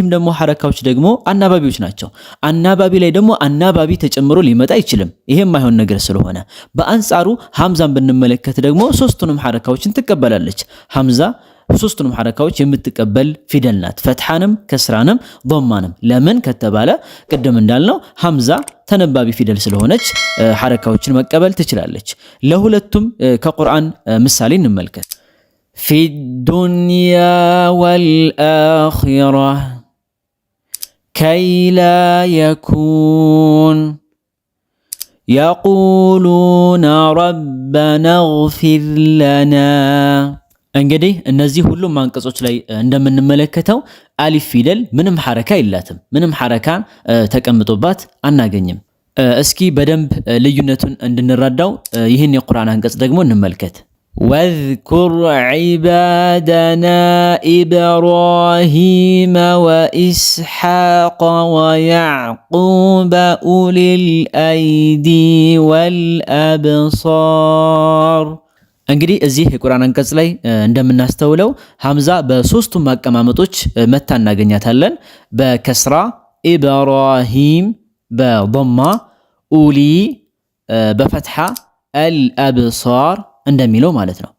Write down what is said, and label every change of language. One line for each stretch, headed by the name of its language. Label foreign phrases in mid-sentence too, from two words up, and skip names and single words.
Amharic: ደግሞ ሐረካዎች ደግሞ አናባቢዎች ናቸው። አናባቢ ላይ ደግሞ አናባቢ ተጨምሮ ሊመጣ አይችልም። ይሄም ማይሆን ነገር ስለሆነ በአንጻሩ ሐምዛን ብንመለከት ደግሞ 3ቱንም ሐረካዎችን ትቀበላለች። ሐምዛ 3ቱንም ሐረካዎች የምትቀበል ፊደል ናት። ፈትሐንም፣ ከስራንም፣ ضማንም። ለምን ከተባለ ቅድም እንዳልነው ሐምዛ ተነባቢ ፊደል ስለሆነች ሐረካዎችን መቀበል ትችላለች። ለሁለቱም ከቁርአን ምሳሌ እንመልከት።
Arabic: في الدنيا والآخرة كي لا يكون يقولون ربنا اغفر لنا እንግዲህ
Amharic: እነዚህ ሁሉም አንቀጾች ላይ እንደምንመለከተው አሊፍ ፊደል ምንም ሐረካ የላትም። ምንም ሐረካን ተቀምጦባት አናገኝም። እስኪ በደንብ ልዩነቱን እንድንረዳው ይህን የቁርአን አንቀጽ ደግሞ እንመልከት።
Arabic: واذكر عبادنا إبراهيم وإسحاق ويعقوب أولي الأيدي
Amharic: والأبصار እንግዲህ እዚህ የቁርአን አንቀጽ ላይ እንደምናስተውለው ሐምዛ በሶስቱም አቀማመጦች መታ እናገኛታለን። በከስራ ኢብራሂም፣ በضማ ኡሊ፣ በፈትሐ አልአብሳር እንደሚለው ማለት ነው።